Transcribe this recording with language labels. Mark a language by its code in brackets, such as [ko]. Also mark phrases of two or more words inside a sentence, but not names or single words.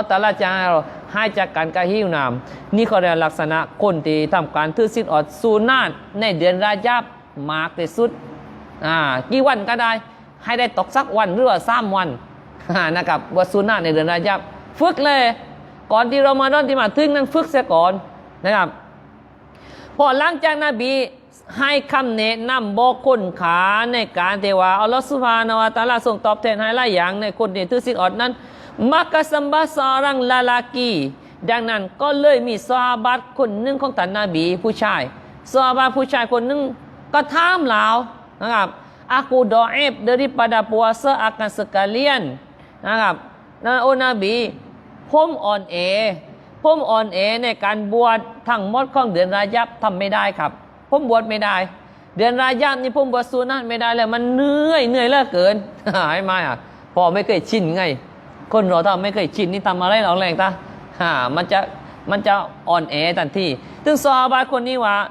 [th] ตะอาลาจะให้จากการกระหิวน้ำนี่เขาเรียกลักษณะคนที่ทำการถือศีลอดสุนัตในเดือนรายาบมากที่สุดกี่วันก็ได้ให้ได้ตกสักวันหรือว่า3 วันนะครับบทสุนัตในเดื อนรายาบฝึกเลยก่อนที่รอมฎอนที่มาถึงนั้นฝึกเสียก่อนนะครับพอหลังจากนบีให้คำแนะนำบอกคนขาในการที่ว่าอัลลอฮฺซุบฮานะฮูวะ ตะอาลาทรงตอบแทนให้หลายอย่างในคนที่ถือศีลอดนั้น [ms] maka sembah seorang lelaki [th] ดังนั้นก็เลยมีซอฮาบะ ห์คนหนึ่งของท่านนบีผู้ชายซอฮาบะห์ผู้ชายคนหนึ่งก็ถามเรานะครับ [ms] aku dhaif daripada puasa akan sekalian [th] นะครับโอ้นบีผมอ่อนแอในการบวชทั้งหมดของเดือนรายาบทำไม่ได้ครับผมบวชไม่ได้เดือนรายาบนี่ผมบวชสุนัตไม่ได้เลยมันเหนื่อยเหลือเกินใช่ไหมพอไม่เคยชินไงคนเราถ้าไม่เคยชินนี่ทำอะไรเราแรงตามันจะอ่อนแอทันทีถึงซอฮาบะห์คนนี้ว่า